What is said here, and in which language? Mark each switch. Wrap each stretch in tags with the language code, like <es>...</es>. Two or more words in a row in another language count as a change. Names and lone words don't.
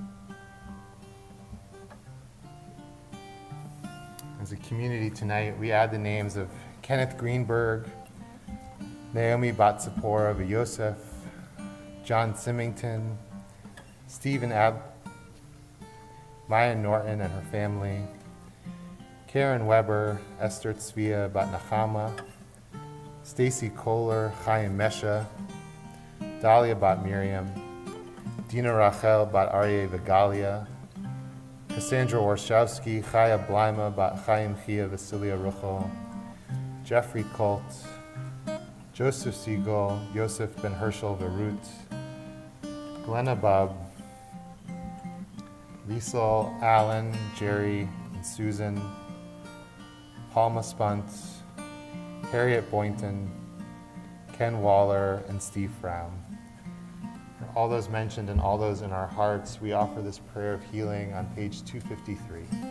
<en>As a community tonight, we add the names of Kenneth Greenberg, Naomi Batsapora Yosef, John Symington, Stephen Maya Norton and her family, Karen Weber, Esther Tzvia Bat Nachama, Stacy Kohler, Chaim Mesha, Dahlia Bat Miriam, Dina Rachel Bat Aryeh Vigalia, Cassandra Warshawski, Chaya Blaima Bat Chaim Chia Vasilia Ruchel, Jeffrey Colt, Joseph Siegel, Yosef Ben Herschel Verut, Glenna Bub, Liesel, Allen, Jerry, and Susan, Palma Spunt, Harriet Boynton, Ken Waller, and Steve Frown. For all those mentioned and all those in our hearts, we offer this prayer of healing on page 253.</en>